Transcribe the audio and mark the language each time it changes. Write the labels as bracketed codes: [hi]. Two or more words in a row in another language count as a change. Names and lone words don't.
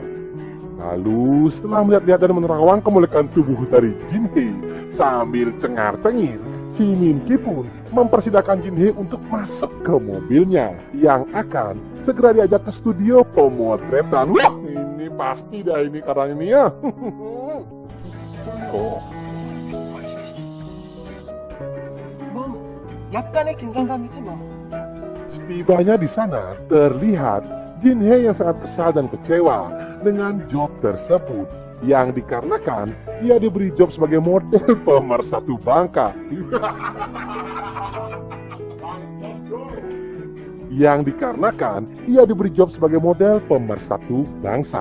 [id] Lalu setelah melihat-lihat dan menerawang kemolekan tubuh dari Jin Hee sambil cengar-cengir, si Min-ki pun mempersilahkan Jin Hee untuk masuk ke mobilnya yang akan segera diajak ke studio pemotretan. Wah, ini pasti dah ini karena ini ya. Oh. [ko] 약간의 긴장감이지만 [id] Setibanya di sana, terlihat Jin Hee yang sangat kesal dan kecewa dengan job tersebut, yang dikarenakan ia diberi job sebagai model pemersatu bangka. Yang dikarenakan ia diberi job sebagai model pemersatu bangsa.